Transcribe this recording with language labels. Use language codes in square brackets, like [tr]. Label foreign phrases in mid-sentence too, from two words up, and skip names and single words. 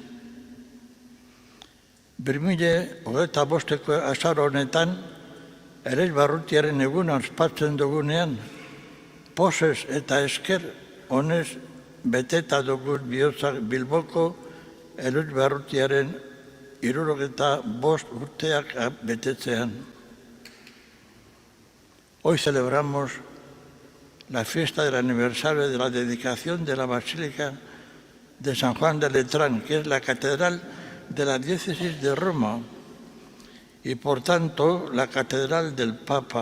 [eu] 2025 azaro honetan, Elezbarrutiaren eguna ospatzen dugunean, pozez eta esker honez beteta dugu bihotzak Bilboko Elezbarrutiaren 75 urteak betetzean. [es] Hoy celebramos la fiesta del aniversario de la dedicación de la Basílica de San Juan de Letrán, que es la catedral de la diócesis de Roma y por tanto la catedral del Papa.